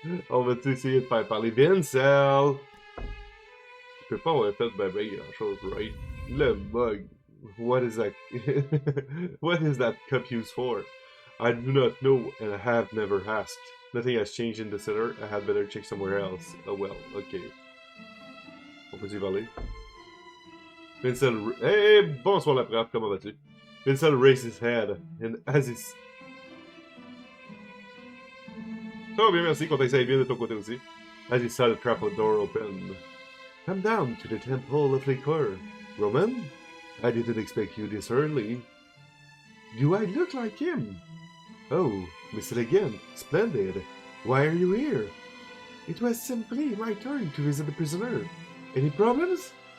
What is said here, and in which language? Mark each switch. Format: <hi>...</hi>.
<fr>On va essayer de faire parler Vincel. Je peux pas avoir fait ben grand chose, right? Le bug.</fr> <en>What is that? What is that cup used for? I do not know, and I have never asked. Nothing has changed in the cellar. I had better check somewhere else. Oh well, okay.</en> <fr>On peut y parler.</fr> <en>Vincel, hey,</en> <fr>bonsoir la prof, comment vas-tu?</fr> <en>Vincel raised his head, and as he...</en> <fr>Ça va bien, merci, qu'on t'essaye bien de ton côté aussi.</fr> <en>As he saw the trap door open. Come down to the temple of liquor. Roman? I didn't expect you this early. Do I look like him? Oh, Mr. again. Splendid. Why are you here? It was simply my turn to visit the prisoner. Any problems?</en>